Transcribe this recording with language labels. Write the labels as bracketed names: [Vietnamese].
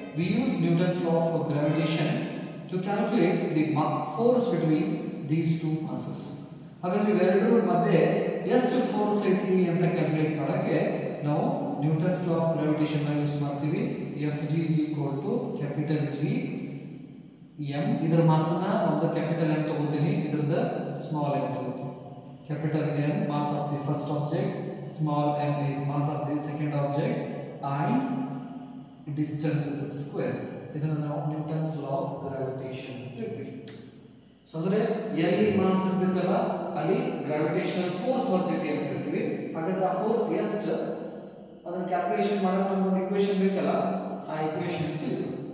[English] We use Newton's law of gravitation to calculate the force between these two masses. [Kannada] ಹಾಗಾದ್ರೆ ಇವೆರಡರ ಮಧ್ಯೆ ಎಷ್ಟು force ಐತಿ ಅಂತ ಕ್ಯಾಲ್ಕುಲೇಟ್ ಮಾಡಕ್ಕೆ ನಾವು ನ್ಯೂಟನ್ಸ್ ಲಾ ಆಫ್ ಗ್ರಾವಿಟೇಷನ್ ನ ಯೂಸ್ ಮಾಡ್ತೀವಿ. Fg ಕ್ಯಾಪಿಟಲ್ G m, ಇದರ ಮಾಸ್ ಅನ್ನ ಒಂದು ಕ್ಯಾಪಿಟಲ್ M ತಗೋತೀನಿ, ಇದರದ ಸ್ಮಾಲ್ m ತಗೋತೀನಿ. [English] Capital M mass of the first object, ಸ್ಮಾಲ್ m is mass of the second object and distance is square. [Kannada] ಇದನ್ನ ನಾವು Newton's law of gravitation ಅಂತ ಹೇಳ್ತೀವಿ. So ಅಂದ್ರೆ ಎಲ್ಲಿ ಮಾಸ್ ಇರ್ತೈತಲ್ಲ ಅಲ್ಲಿ ಗ್ರಾವಿಟೇಷನಲ್ ಫೋರ್ಸ್ ಬರ್ತೈತಿ ಅಂತ ಹೇಳ್ತೀವಿ. ಹಾಗಾದ್ರೆ ಆ ಫೋರ್ಸ್ ಎಷ್ಟು ಅದನ್ನ ಕ್ಯಾಲ್ಕುಲೇಷನ್ ಮಾಡಕ್ಕೆ ನಮಗೆ ಒಂದು ಈಕ್ವೇಷನ್ ಬೇಕಲ್ಲ, ಆ ಈಕ್ವೇಷನ್ಸ್ ಇದು.